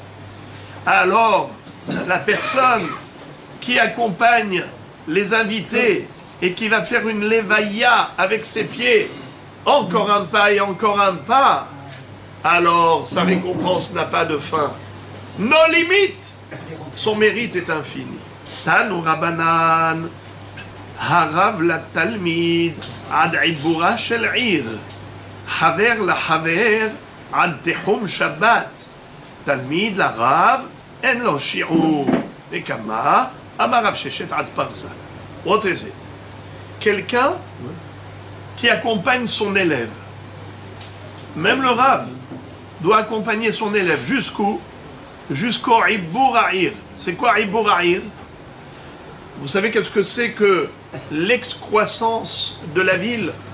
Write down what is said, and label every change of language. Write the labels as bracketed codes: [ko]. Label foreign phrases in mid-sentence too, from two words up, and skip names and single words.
[fr] Alors, la personne qui accompagne les invités et qui va faire une levaya avec ses pieds, encore un pas et encore un pas, alors sa récompense n'a pas de fin. Nos limites, son mérite est infini. [he] תנו רבנן, הרב לתלמיד, עד עיבורה של עיר, חבר לחבר, עד תחום שבת, תלמיד לרב, אין לו שיעור, עד כמה, אמר רב ששת עד פרסה. [en] What is it? [fr] Quelqu'un qui accompagne son élève. Même le Rav doit accompagner son élève jusqu'où? Jusqu'au [he] עיבור העיר. [fr] C'est quoi [he] עיבור העיר? [fr] Vous savez qu'est-ce que c'est que l'excroissance de la ville?